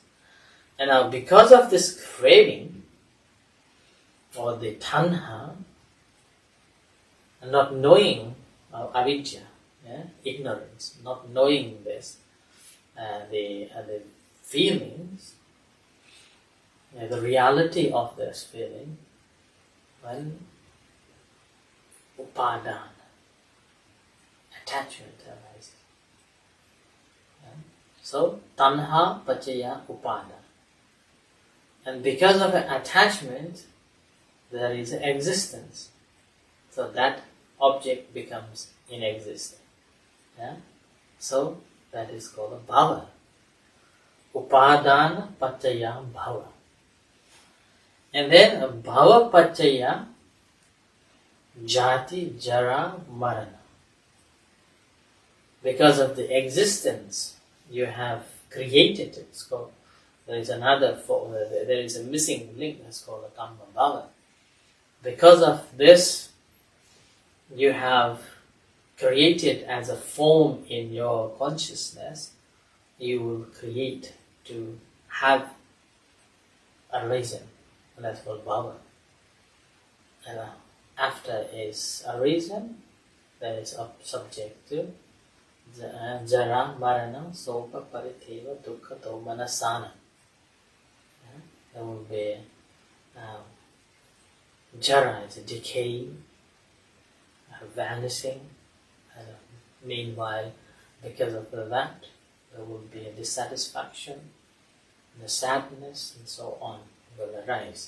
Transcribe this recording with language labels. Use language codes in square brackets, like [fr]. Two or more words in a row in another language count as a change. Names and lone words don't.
[en] And now because of this craving, or the tanha, and not knowing avidya, ignorance, not knowing this, the feelings, the reality of this feeling, when upadana, attachment arises. So, [pi] tanha pachaya upada. [en] And because of an attachment, there is an existence. So that object becomes inexistent. So, that is called a bhava. [pi] Upadana pachaya bhava. And then bhava pachaya jati jara marana. [en] Because of the existence you have created, it's called, there is another form, there is a missing link that's called a [pi] kamma bhava. [en] Because of this, you have created as a form in your consciousness, you will create to have a reason, and that's called bhava. And after is a reason, that is subject to [pi] jara, marana, sopa, pariteva, dukkha, domanasana. [en] There will be jara is a decay, vanishing. Meanwhile, because of that, there will be a dissatisfaction, the sadness, and so on will arise.